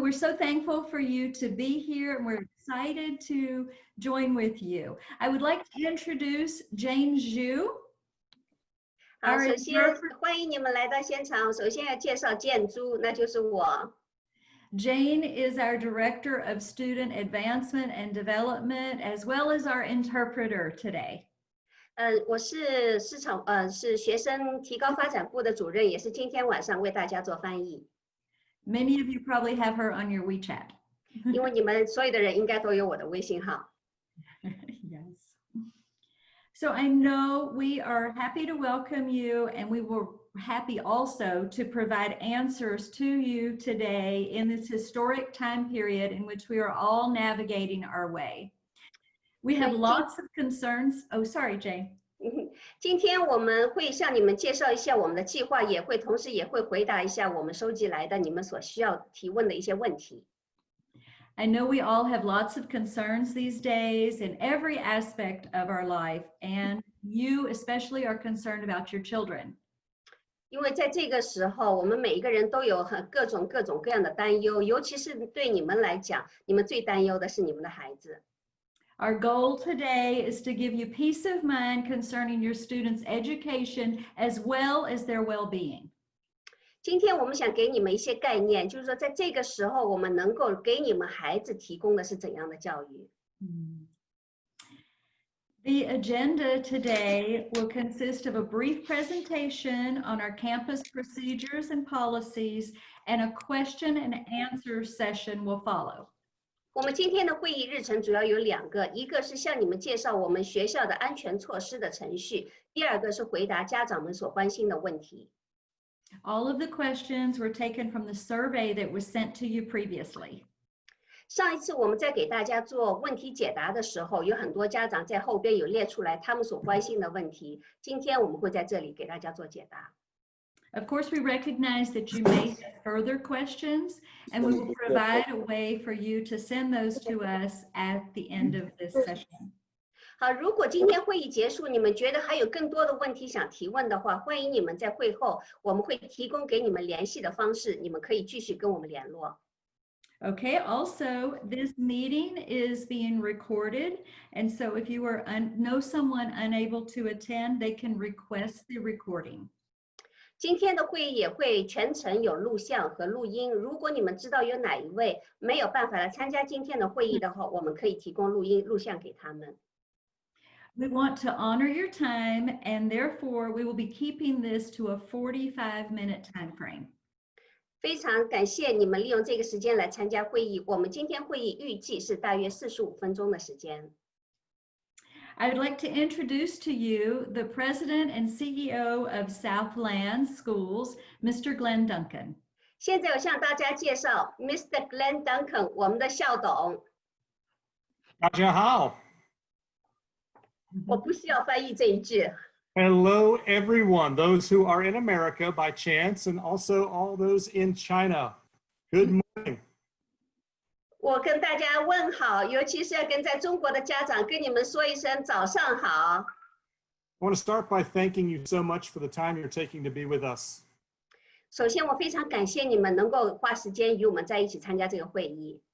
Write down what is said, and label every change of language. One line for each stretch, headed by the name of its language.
English: We're so thankful for you to be here, and we're excited to join with you. I would like to introduce Jane Zhu.
Chinese: 好，首先欢迎你们来到现场。首先要介绍建筑，那就是我。
English: Jane is our Director of Student Advancement and Development, as well as our interpreter today.
Chinese: 我是是学生提高发展部的主任，也是今天晚上为大家做翻译。
English: Many of you probably have her on your WeChat.
Chinese: 因为你们所有的人应该都有我的微信号。
English: Yes. So I know we are happy to welcome you, and we were happy also to provide answers to you today in this historic time period in which we are all navigating our way. We have lots of concerns. Oh, sorry, Jane.
Chinese: 今天我们会向你们介绍一下我们的计划，同时也会回答一下我们收集来的你们所需要提问的一些问题。
English: I know we all have lots of concerns these days in every aspect of our life, and you especially are concerned about your children.
Chinese: 因为在这个时候，我们每一个人都有各种各样的担忧，尤其是对你们来讲，你们最担忧的是你们的孩子。
English: Our goal today is to give you peace of mind concerning your students' education as well as their well-being.
Chinese: 今天我们想给你们一些概念，就是说在这个时候，我们能够给你们孩子提供的是怎样的教育。
English: The agenda today will consist of a brief presentation on our campus procedures and policies, and a question and answer session will follow.
Chinese: 我们今天的会议日程主要有2个，一个是向你们介绍我们学校的安全措施的程序，第2个是回答家长们所关心的问题。
English: All of the questions were taken from the survey that was sent to you previously.
Chinese: 上一次我们在给大家做问题解答的时候，有很多家长在后边有列出来他们所关心的问题，今天我们会在这里给大家做解答。
English: Of course, we recognize that you may have further questions, and we will provide a way for you to send those to us at the end of this session.
Chinese: 好，如果今天会议结束，你们觉得还有更多的问题想提问的话，欢迎你们在会后，我们会提供给你们联系的方式，你们可以继续跟我们联络。
English: Okay, also, this meeting is being recorded, and so if you know someone unable to attend, they can request the recording.
Chinese: 今天的会议也会全程有录像和录音。如果你们知道有哪一位没有办法来参加今天的会议的话，我们可以提供录像给他们。
English: We want to honor your time, and therefore we will be keeping this to a 45-minute time frame.
Chinese: 非常感谢你们利用这个时间来参加会议。我们今天会议预计是大约45分钟的时间。
English: I would like to introduce to you the President and CEO of Southlands Schools, Mr. Glenn Duncan.
Chinese: 现在我向大家介绍 Mr. Glenn Duncan， 我们的校董。大家好。我不需要翻译这一句。
English: Hello, everyone, those who are in America by chance, and also all those in China. Good morning.
Chinese: 我跟大家问好，尤其是要跟在中国的家长跟你们说一声早上好。
English: I want to start by thanking you so much for the time you're taking to be with us.
Chinese: 首先，我非常感谢你们能够花时间与我们在一起参加这个会议。